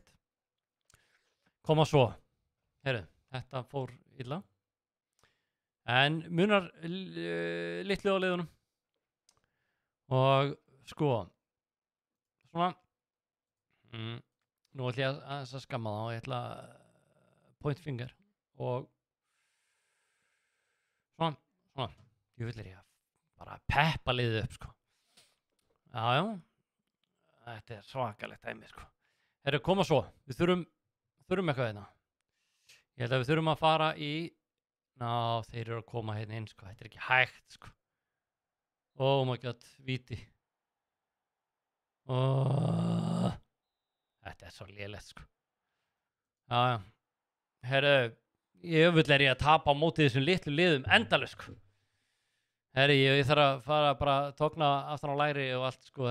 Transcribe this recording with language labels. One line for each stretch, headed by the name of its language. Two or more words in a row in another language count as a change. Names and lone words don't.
Icelandic: Koma svo. Heyrðu, þetta fór illa. En munar litlu á liðunum. Og sko, svona, nú ætla ég að skamma það og ég ætla
English: point finger
Icelandic: og svona, ég vil ég bara peppa liðið upp, sko. Já, þetta er svakalegt dæmi, sko. Herru, koma svo, við þurfum eitthvað hérna. Ég held að við þurfum að fara í, þeir eru að koma hérna inn, sko, þetta er ekki hægt, sko.
English: Oh my god,
Icelandic: víti. Þetta er svo lélegt, sko. Já. Herru, ég að tapa á móti þessum litlu liðum endalaust, sko. Herru, ég þarf að fara bara að tókna aftan á læri og allt, sko.